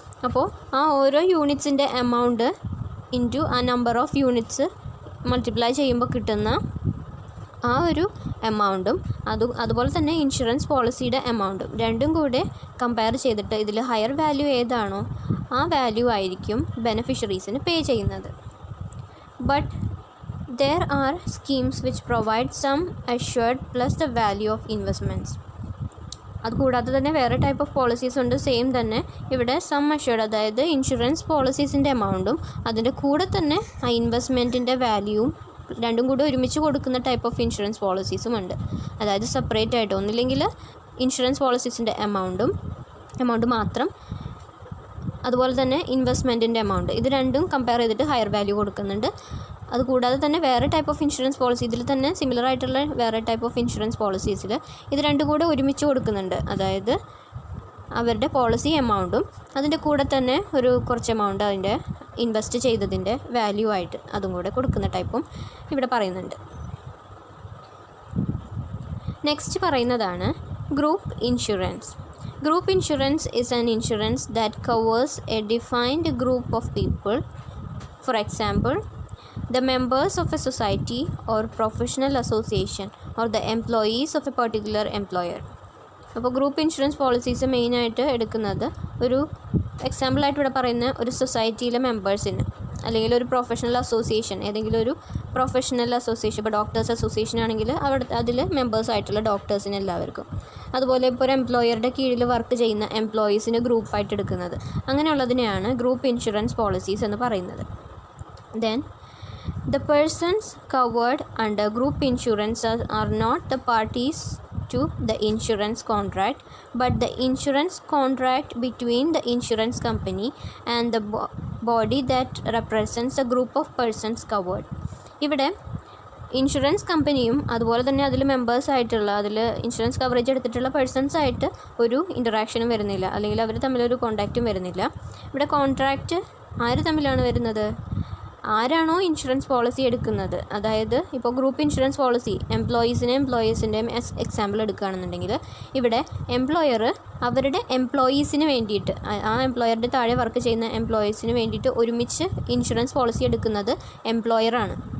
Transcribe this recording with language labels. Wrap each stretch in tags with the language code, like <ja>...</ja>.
<ml>അപ്പോൾ ആ ഓരോ യൂണിറ്റ്സിൻ്റെ എമൗണ്ട് ഇൻറ്റു ആ നമ്പർ ഓഫ് യൂണിറ്റ്സ് മൾട്ടിപ്ലൈ ചെയ്യുമ്പോൾ കിട്ടുന്ന ആ ഒരു എമൗണ്ടും അതുപോലെ തന്നെ ഇൻഷുറൻസ് പോളിസിയുടെ എമൗണ്ടും രണ്ടും കൂടെ കമ്പയർ ചെയ്തിട്ട് ഇതിൽ ഹയർ വാല്യൂ ഏതാണോ ആ വാല്യൂ ആയിരിക്കും ബെനഫിഷ്യറീസിന് പേ ചെയ്യുന്നത്.</ml> <en>But there are schemes which provide some assured plus the value of investments.</en> <ml>അതുകൂടാതെ തന്നെ വേറെ ടൈപ്പ് ഓഫ് പോളിസീസ് ഉണ്ട്. സെയിം തന്നെ ഇവിടെ സം അഷ്യൂർഡ്, അതായത് ഇൻഷുറൻസ് പോളിസീസിൻ്റെ എമൗണ്ടും അതിൻ്റെ കൂടെ തന്നെ ആ ഇൻവെസ്റ്റ്മെൻറ്റിൻ്റെ വാല്യൂവും രണ്ടും കൂടി ഒരുമിച്ച് കൊടുക്കുന്ന ടൈപ്പ് ഓഫ് ഇൻഷുറൻസ് പോളിസീസും ഉണ്ട്. അതായത് സെപ്പറേറ്റ് ആയിട്ട്, ഒന്നില്ലെങ്കിൽ ഇൻഷുറൻസ് പോളിസീസിൻ്റെ എമൗണ്ട് മാത്രം, അതുപോലെ തന്നെ ഇൻവെസ്റ്റ്മെൻറ്റിൻ്റെ എമൗണ്ട്, ഇത് രണ്ടും കമ്പയർ ചെയ്തിട്ട് ഹയർ വാല്യൂ കൊടുക്കുന്നുണ്ട്. അതുകൂടാതെ തന്നെ വേറെ ടൈപ്പ് ഓഫ് ഇൻഷുറൻസ് പോളിസി, ഇതിൽ തന്നെ സിമിലർ ആയിട്ടുള്ള വേറെ ടൈപ്പ് ഓഫ് ഇൻഷുറൻസ് പോളിസീസിൽ ഇത് രണ്ടും കൂടെ ഒരുമിച്ച് കൊടുക്കുന്നുണ്ട്. അതായത് അവരുടെ പോളിസി എമൗണ്ടും അതിൻ്റെ കൂടെ തന്നെ ഒരു കുറച്ച് എമൗണ്ട് അതിൻ്റെ ഇൻവെസ്റ്റ് ചെയ്തതിൻ്റെ വാല്യൂ ആയിട്ട് അതും കൂടെ കൊടുക്കുന്ന ടൈപ്പും ഇവിടെ പറയുന്നുണ്ട്. നെക്സ്റ്റ് പറയുന്നതാണ് group insurance.</ml> <en>Group insurance is an insurance that covers a defined group of people. For example, the members of a society or professional association or the employees of a particular employer.</en> <ml>അപ്പോൾ group insurance policies മെയിനായിട്ട് എടുക്കുന്നത് ഒരു എക്സാമ്പിളായിട്ട് ഇവിടെ പറയുന്ന ഒരു സൊസൈറ്റിയിലെ മെമ്പേഴ്സിന്, അല്ലെങ്കിൽ ഒരു professional association, ഏതെങ്കിലും ഒരു പ്രൊഫഷണൽ അസോസിയേഷൻ, ഇപ്പോൾ ഡോക്ടേഴ്സ് അസോസിയേഷൻ ആണെങ്കിൽ അതിൽ മെമ്പേഴ്സായിട്ടുള്ള ഡോക്ടേഴ്സിന് എല്ലാവർക്കും, അതുപോലെ ഇപ്പോൾ ഒരു എംപ്ലോയറുടെ കീഴിൽ വർക്ക് ചെയ്യുന്ന എംപ്ലോയീസിന് ഗ്രൂപ്പായിട്ട് എടുക്കുന്നത്, അങ്ങനെയുള്ളതിനെയാണ് ഗ്രൂപ്പ് ഇൻഷുറൻസ് പോളിസീസ് എന്ന് പറയുന്നത്.</ml> <en>Then the persons covered under group insurance are not the parties to the insurance contract, but the insurance contract between the insurance company and the body that represents a group of persons covered.</en> <ml>ഇവിടെ insurance കമ്പനിയും അതുപോലെ തന്നെ അതിൽ മെമ്പേഴ്സായിട്ടുള്ള അതിൽ insurance coverage എടുത്തിട്ടുള്ള പേഴ്സൺസായിട്ട് ഒരു ഇൻറ്ററാക്ഷനും വരുന്നില്ല, അല്ലെങ്കിൽ അവർ തമ്മിലൊരു കോൺടാക്റ്റും വരുന്നില്ല. ഇവിടെ കോൺട്രാക്റ്റ് ആര് തമ്മിലാണ് വരുന്നത്? ആരാണോ ഇൻഷുറൻസ് പോളിസി എടുക്കുന്നത്, അതായത് ഇപ്പോൾ ഗ്രൂപ്പ് ഇൻഷുറൻസ് പോളിസി എംപ്ലോയീസിൻ്റെയും എക്സാമ്പിൾ എടുക്കുകയാണെന്നുണ്ടെങ്കിൽ ഇവിടെ എംപ്ലോയർ അവരുടെ എംപ്ലോയീസിന് വേണ്ടിയിട്ട്, ആ എംപ്ലോയറുടെ താഴെ വർക്ക് ചെയ്യുന്ന എംപ്ലോയീസിന് വേണ്ടിയിട്ട് ഒരുമിച്ച് ഇൻഷുറൻസ് പോളിസി എടുക്കുന്നത് എംപ്ലോയറാണ്.</ml>